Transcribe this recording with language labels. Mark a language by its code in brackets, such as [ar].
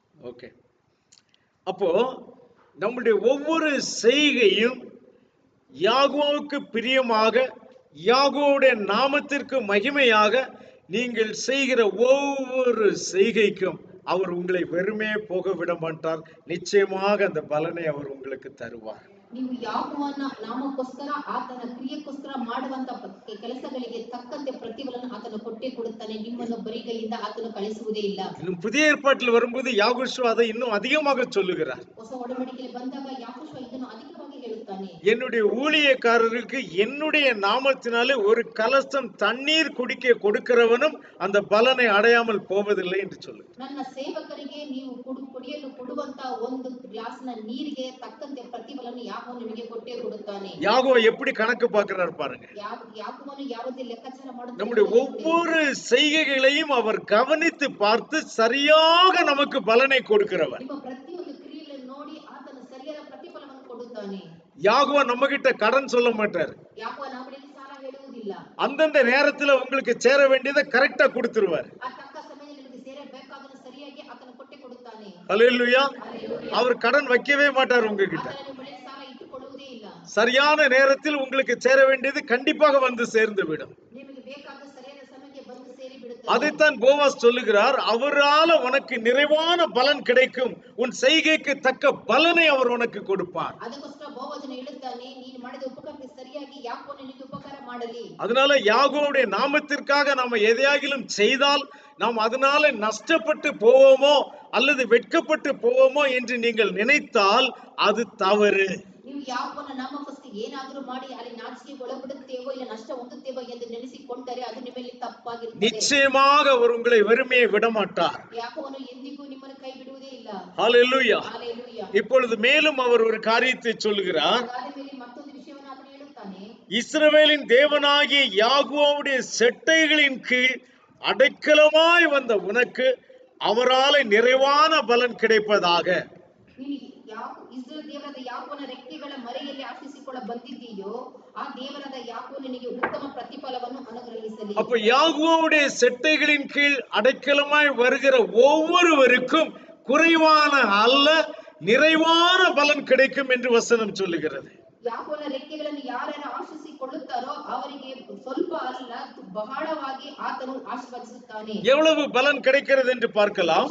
[ta] Okay, அப்போ நம்முடைய ஒவ்வொரு செய்கையும் யாகோவுக்கு பிரியமாக, யாகோவுடைய நாமத்திற்கு மகிமையாக நீங்கள் செய்கிற ஒவ்வொரு செய்கைக்கும் அவர் உங்களை வெறுமே போக விட மாட்டார். நிச்சயமாக அந்த பலனை அவர் உங்களுக்கு தருவார். [kn] ನೀವು ಯಾಕೋಬನ ನಾಮಕ್ಕೋಸ್ಕರ ಆತನ ಕ್ರಿಯೆಗೋಸ್ಕರ ಮಾಡುವಂತ ಕೆಲಸಗಳಿಗೆ ತಕ್ಕಂತೆ ಪ್ರತಿಫಲವನ್ನು ಆತನು ಕೊಟ್ಟೇ ಕೊಡುತ್ತಾನೆ. ನಿಮ್ಮನ್ನು ಬರಿಗೈಯಿಂದ ಆತನು ಕಳಿಸುವುದೇ ಇಲ್ಲ. [ta] இன்னும் புதிய ஏற்பாட்டில் வரும்போது யாகோஷு அதை இன்னும் அதிகமாக சொல்லுகிறார். [kn] ಹೊಸ ಒಡಂಬಡಿಕೆಯಲ್ಲಿ ಬಂದಾಗ ಯಾಕೋಬ ಇದನ್ನು ಅಧಿಕವಾಗಿ ಹೇಳುತ್ತಾನೆ. [ta] என்னுடைய ஊழியக்காரருக்கு என்னுடைய நாமத்தினாலே ஒரு கலசம் தண்ணீர் குடிக்க கொடுக்கிறவனும் அந்த பலனை அடையாமல் போவதில்லை என்று சொல்லு. [kn] ನನ್ನ ಸೇವಕರಿಗೆ ನೀವು ಕುಡಿಯಲು ಕೊಡುವಂತ ಒಂದು ಗ್ಲಾಸ್ನ ನೀರಿಗೆ ತಕ್ಕಂತೆ ಪ್ರತಿಫಲವನ್ನು ಯಾಕೋಬ ನಿಮಗೆ ಕೊಟ್ಟೇ ಕೊಡುತ್ತಾನೆ. [ta] யாகோவ எப்படி கணக்கு பார்க்கிறார் பாருங்க. [kn] ಯಾಕೋಬನು ಯಾವುದೇ ಲೆಕ್ಕಾಚಾರ ಮಾಡುತ್ತಾನೆ. [ta] நம்முடைய ஒவ்வொரு செய்கைகளையும் அவர் கவனித்து பார்த்து சரியாக நமக்கு பலனை கொடுக்கிறவர். [kn] ನಿಮ್ಮ ಪ್ರತಿಯೊಂದು ಕ್ರಿಯೆಗಳನ್ನು ನೋಡಿ ಆತನು ಸರಿಯಾದ ಪ್ರತಿಫಲವನ್ನು ಕೊಡುತ್ತಾನೆ. [ta] யாகோவ நம்ம கிட்ட கடன் சொல்ல மாட்டார். [kn] ಯಾಕೋಬ ನಮ್ಮಲ್ಲಿ ಸಾಲ ಹೇಳುವುದಿಲ್ಲ. [ta] அந்தந்த நேரத்துல உங்களுக்கு சேர வேண்டியதை கரெக்டா கொடுத்துருவார். [kn] ಆ ತಕ್ಕ ಸಮಯದಲ್ಲಿ ನಿಮಗೆ ಸೇರಬೇಕಾದನ್ನು ಸರಿಯಾಗಿ ಆತನು ಕೊಟ್ಟೇ ಕೊಡುತ್ತಾನೆ. [ta] ஹல்லேலூயா. அவர் கடன் வைக்கவே மாட்டார் உங்ககிட்ட. [kn] ಆತನು ನಿಮ್ಮ ಸಾಲ ಇಟ್ಟುಕೊಳ್ಳುವುದೇ ಇಲ್ಲ. [ta] சரியான நேரத்தில் உங்களுக்கு சேர வேண்டியது கண்டிப்பாக வந்து சேர்ந்து விடும். [kn] ನಿಮಗೆ ಬೇಕಾದ ಸರಿಯಾದ ಸಮಯಕ್ಕೆ ಬಂದು ಸೇರಿ ಬಿಡುತ್ತದೆ. [ta] அதைத்தான் போவாஸ் சொல்லுகிறார், அவரால உனக்கு நிறைவான பலன் கிடைக்கும், உன் செய்கைக்கு தக்க பலனை அவர் உனக்கு கொடுப்பார். [kn] ಅದಕ್ಕೋಸ್ಕರ ಬೋವಜನು ಹೇಳುತ್ತಾನೆ, ನೀನು ಮಾಡಿದ ಉಪಕಾರಕ್ಕೆ ಸರಿಯಾಗಿ ಯಾಕೋಬ ನಿನಗೆ ಉಪಕಾರ ಮಾಡಲಿ. [ta] அதனால யாகோவுடைய நாமத்திற்காக நாம எதையாகிலும் செய்தால் நாம் அதனால நஷ்டப்பட்டு போவோமோ அல்லது வெட்கப்பட்டு போவோமோ என்று நீங்கள் நினைத்தால் அது தவறு. [kn] ನೀವು ಯಾಕೋಬನ ನಾಮಕ್ಕೋಸ್ಕರ ಏನಾದರೂ ಮಾಡಿ ಅಲ್ಲಿ ನಾಚಿಕೆಗೆ ಒಳಪಡುತ್ತೇವೋ ಇಲ್ಲ ನಷ್ಟ ಹೊಂದುತ್ತೇವೋ ಎಂದು ನೆನೆಸಿಕೊಂಡರೆ ಅದು ನಿಮ್ಮಲ್ಲಿ ತಪ್ಪಾಗಿರುತ್ತದೆ. [ta] நிச்சயமாக அவர் உங்களை வெறுமையை விடமாட்டார். [kn] ಯಾಕೋಬನು ಎಂದಿಗೂ ನಿಮ್ಮನ್ನು ಕೈ ಬಿಡುವುದೇ ಇಲ್ಲ. [ta] ஹல்லேலூயா. [kn] ಹಲ್ಲೆಲೂಯಾ. [ta] இப்பொழுது மேலும் அவர் ஒரு காரியத்தை சொல்லுகிறார். [kn] ಅದಾದ ಮೇಲೆ ಮತ್ತೊಂದು ವಿಷಯವನ್ನು ಆತನು ಹೇಳುತ್ತಾನೆ. [ta] இஸ்ரவேலின் தேவனாகிய யாகோவுடைய செட்டைகளின் கீழ் அடைக்கலமாய் வந்த உனக்கு அவரால் நிறைவான பலன் கிடைப்பதாக. [kn] ನೀನು ಇಸ್ರಾಯೇಲ್ ದೇವರಾದ ಯಾಕೋಬನ ರೆಕ್ಕೆಗಳ ಮರೆಯಲ್ಲಿ ಆಶ್ರಯಿಸಿಕೊಳ್ಳ ಬಂದಿದ್ದೀಯೋ ಆ ದೇವರಾದ ಯಾಕೋಬ ನಿನಗೆ ಉತ್ತಮ ಪ್ರತಿಫಲವನ್ನು ಅನುಗ್ರಹಿಸಲಿ. [ta] அப்ப யாகோவுடைய செட்டைகளின் கீழ் அடைக்கலமாய் வருகிற ஒவ்வொருவருக்கும் குறைவான அல்ல நிறைவான பலன் கிடைக்கும் என்று வசனம் சொல்லுகிறது. [kn] ಯಾಕೋಬನ ರೆಕ್ಕೆಗಳನ್ನು ಯಾರ್ಯಾರು ಆಶ್ರಯಿಸಿಕೊಳ್ಳುತ್ತಾರೋ ಅವರಿಗೆ ಸ್ವಲ್ಪ ಅಲ್ಲ ಬಹಳವಾಗಿ ಆತನು ಆಶೀರ್ವದಿಸುತ್ತಾನೆ. [ta] எவ்வளவு பலன் கிடைக்கிறது என்று பார்க்கலாம்.